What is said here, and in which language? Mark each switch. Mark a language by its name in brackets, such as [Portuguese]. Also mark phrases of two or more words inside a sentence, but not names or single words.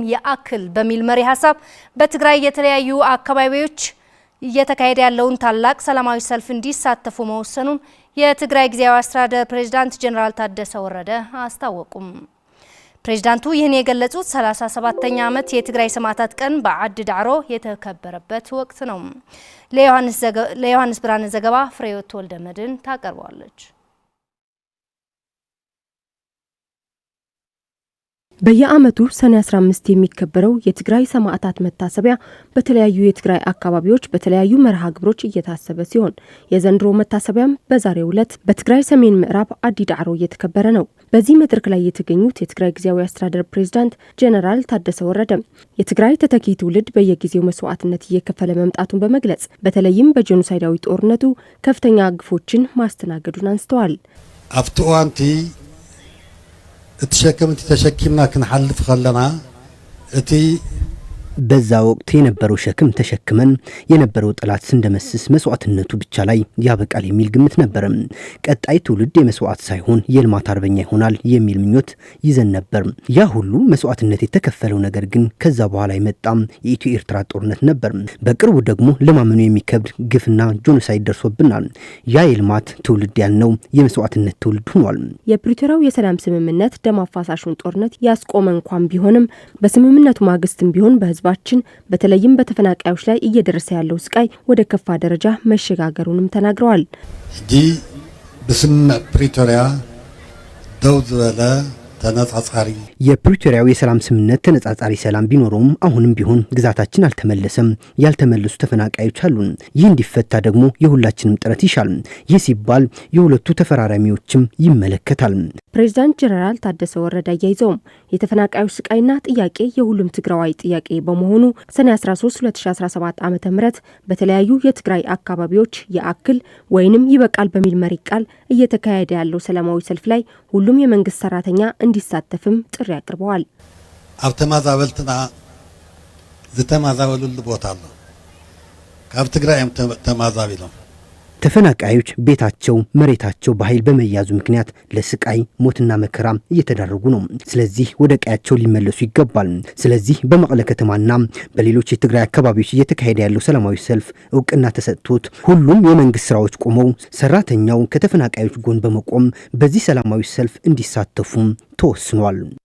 [Amharic] ያአክል በሚል መሪ ሐሳብ በትግራይ የተለያዩ አካባቢዎች እየተካሄደ ያለውን ታላቅ ሰላማዊ ሰልፍ እንዲሳተፉ መወሰኑን የትግራይ ጊዜያዊ አስተዳደር ፕሬዝዳንት ጀነራል ታደሰ ወረደ አስታወቁም። ፕሬዝዳንቱ ይህን የገለጹት 37ኛ ዓመት የትግራይ ሰማዕታት ቀን በዓዲ ዳዕሮ የተከበረበት ወቅት ነው። ለዮሐንስ ብርሃነ ዘገባ ፍሬህይወት ወልደመድን ታቀርባለች። በየዓመቱ ሰኔ 15 የሚከበረው የትግራይ ሰማዕታት መታሰቢያ በተለያዩ የትግራይ አካባቢዎች በተለያዩ መርሃ ግብሮች እየታሰበ ሲሆን የዘንድሮ መታሰቢያም በዛሬው ዕለት በትግራይ ሰሜን ምዕራብ ዓዲ ዳዕሮ እየተከበረ ነው። በዚህ መድረክ ላይ የተገኙት የትግራይ ጊዜያዊ አስተዳደር ፕሬዝዳንት ጀነራል ታደሰ ወረደ የትግራይ ተተኪ ትውልድ በየጊዜው መስዋዕትነት እየከፈለ መምጣቱን በመግለጽ በተለይም በጄኖሳይዳዊ ጦርነቱ ከፍተኛ ግፎችን ማስተናገዱን አንስተዋል። [Tigrinya] አፍቶዋንቲ እትሸከምት ተሸኪምና ክንሐልፍ ከለና እቲ [Amharic] በዛ ወቅት የነበረው ሸክም ተሸክመን የነበረው ጠላት ስንደመስስ መስዋዕትነቱ ብቻ ላይ ያበቃል የሚል ግምት ነበር። ቀጣይ ትውልድ የመስዋዕት ሳይሆን የልማት አርበኛ ይሆናል የሚል ምኞት ይዘን ነበር። ያ ሁሉ መስዋዕትነት የተከፈለው ነገር ግን ከዛ በኋላ የመጣም የኢትዮ ኤርትራ ጦርነት ነበር። በቅርቡ ደግሞ ለማመኑ የሚከብድ ግፍና ጄኖሳይድ ደርሶብናል። ያ የልማት ትውልድ ያልነው የመስዋዕትነት ትውልድ ሆኗል። የፕሪቶሪያው የሰላም ስምምነት ደም አፋሳሹን ጦርነት ያስቆመ እንኳን ቢሆንም በስምምነቱ ማግስትም ቢሆን በህዝብ በተለይም በተፈናቃዮች ላይ እየደረሰ ያለው ስቃይ ወደ ከፋ ደረጃ መሸጋገሩንም ተናግረዋል። [Tigrinya] ዲ በስምምነት ፕሪቶሪያ ደው ዝበለ ተነጻጻሪ [Amharic] የፕሪቶሪያው የሰላም ስምምነት ተነጻጻሪ ሰላም ቢኖረውም አሁንም ቢሆን ግዛታችን አልተመለሰም። ያልተመለሱ ተፈናቃዮች አሉን። ይህ እንዲፈታ ደግሞ የሁላችንም ጥረት ይሻል። ይህ ሲባል የሁለቱ ተፈራራሚዎችም ይመለከታል። ፕሬዝዳንት ጀነራል ታደሰ ወረደ አያይዘውም የተፈናቃዮች ስቃይና ጥያቄ የሁሉም ትግራዋይ ጥያቄ በመሆኑ ሰኔ 13 2017 ዓ.ም በተለያዩ የትግራይ አካባቢዎች ያአክል ወይንም ይበቃል በሚል መሪ ቃል እየተካሄደ ያለው ሰላማዊ ሰልፍ ላይ ሁሉም የመንግስት ሰራተኛ እንዲሳተፍም ጥሪ አቅርበዋል። [Tigrinya] ኣብ ተማዛበልትና ዝተማዛበሉሉ ቦታ አለ። ካብ ትግራይ ተማዛቢሎም [Amharic] ተፈናቃዮች ቤታቸው መሬታቸው በኃይል በመያዙ ምክንያት ለስቃይ ሞትና መከራ እየተዳረጉ ነው። ስለዚህ ወደ ቀያቸው ሊመለሱ ይገባል። ስለዚህ በመቀለ ከተማና በሌሎች የትግራይ አካባቢዎች እየተካሄደ ያለው ሰላማዊ ሰልፍ እውቅና ተሰጥቶት ሁሉም የመንግስት ስራዎች ቆመው ሰራተኛው ከተፈናቃዮች ጎን በመቆም በዚህ ሰላማዊ ሰልፍ እንዲሳተፉ ተወስኗል።